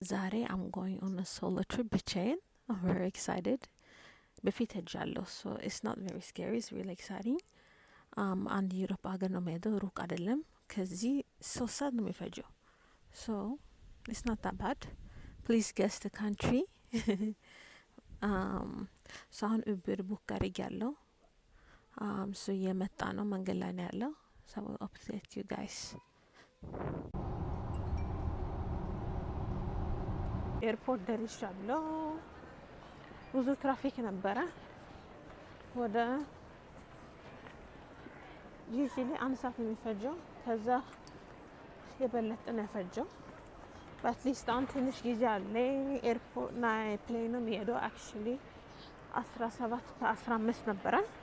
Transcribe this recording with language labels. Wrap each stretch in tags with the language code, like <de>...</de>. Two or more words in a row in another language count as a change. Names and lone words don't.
<en>ዛሬ I'm going on a solo trip ብቻዬን. I'm very excited.</en> <am>በፊት ሄጃለሁ</am> <en>so it's not very scary, it's really exciting.</en> <am>አንድ ዩሮፕ ሀገር ነው የምሄደው ሩቅ አይደለም ከዚህ 3 ሰዓት ነው የሚፈጀው</am> <en>so it's not that bad. Please guess the country.</en> <am>so አሁን ኡበር ቡክ አድርጊያለሁ so እየመጣ ነው መንገድ ላይ ነው ያለው</am> <en>so I will update you guys.</en> <am>ኤርፖርት ደርሻለሁ ብዙ ትራፊክ ነበረ ወደ ዩዥሊ 1 ሰዓት ነው የሚፈጀው ከዛ የበለጠ ነው የፈጀው በአትሊስት አሁን ትንሽ ጊዜ አለ ኤርፖርት ናይ ፕሌን ነው የሚሄደው አክቹሊ 17 ከ15 ነበረ</am>